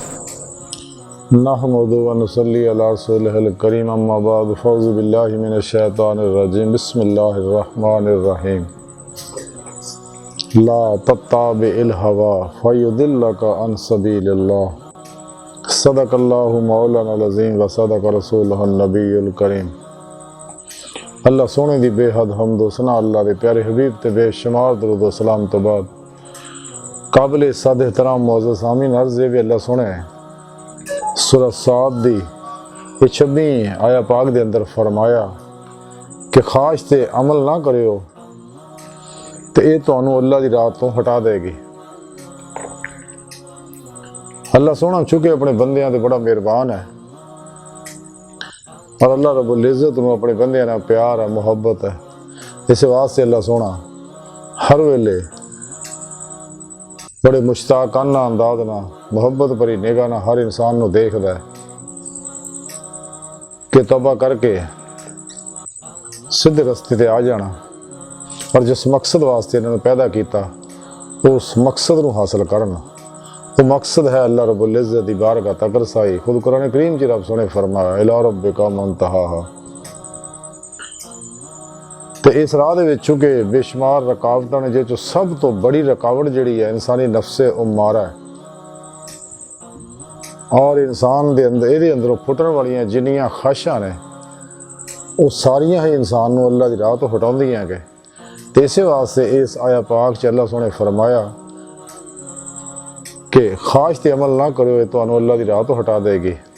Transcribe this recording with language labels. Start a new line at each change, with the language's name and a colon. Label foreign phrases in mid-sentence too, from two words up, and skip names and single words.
Arabic: نحمد ونصلي على رسوله الكريم أما بعد فأعوذ بالله من الشيطان الرجيم بسم الله الرحمن الرحيم لا تتبع الهوى فيضلك عن سبيل الله صدق الله مولانا العظيم وصدق رسوله النبي الكريم.
Punjabi: اللہ سوہنے دی بے حد حمد و ثنا اللہ دے پیارے حبیب تے بے شمار درود و سلام توں بعد قابل صد احترام معزز آمین عرض بھی اللہ سوہنے سورہ ص دی 26 آیہ پاک دے اندر فرمایا کہ خاش تے عمل نہ کریو تو یہ تہانوں اللہ دی راہ توں ہٹا دے گی. اللہ سوہنا چکے اپنے بندیاں تے بڑا مہربان ہے اور اللہ رب العزت نوں اپنے بندیاں نال پیار ہے محبت ہے. اس واسطے اللہ سوہنا ہر ویلے بڑے مشتاقانہ انداز نا محبت بھری نگاہ نا ہر انسان نوں دیکھدا ہے کہ توبہ کر کے سیدھے رستے تے آ جانا اور جس مقصد واسطے انہوں نے پیدا کیا اس مقصد نوں حاصل کرنا. وہ مقصد ہے اللہ رب العزت دی بارگاہ تک رسائی. خود قرآن کریم چ رب سوہنے فرمایا
Arabic: إلى ربك منتهاها.
Punjabi: تو اس راہ دے وچ چونکہ بے شمار رکاوٹاں نیں جیہ سب توں بڑی رکاوٹ جیہڑی ہے انسانی نفس امارہ ہے اور انسان دے اندر ایہدے اندروں پھٹن والیاں جنیاں خواہشاں نیں وہ ساریاں ہی انسان نوں اللہ دی راہ توں ہٹاؤندیاں کہ تے اس واسطے اس آیہ پاک چ اللہ سوہنے فرمایا کہ خواہش تے عمل نہ کرو تو اللہ دی راہ توں ہٹا دے گی.